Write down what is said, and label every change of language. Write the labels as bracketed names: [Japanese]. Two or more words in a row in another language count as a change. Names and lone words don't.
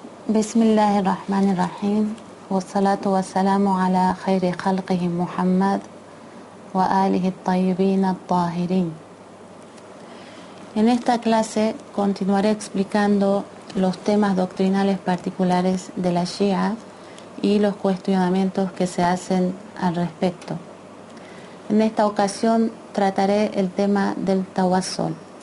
[Arabic] بسم الله الرحمن الرحيم. والصلاة والسلام على خير خلقه محمد وآله الطيبين الطاهرين. [Spanish] En esta clase continuaré explicando los temas doctrinales particulares de la Shia y los cuestionamientos que se hacen al respecto. En esta ocasión trataré el tema del tawassul.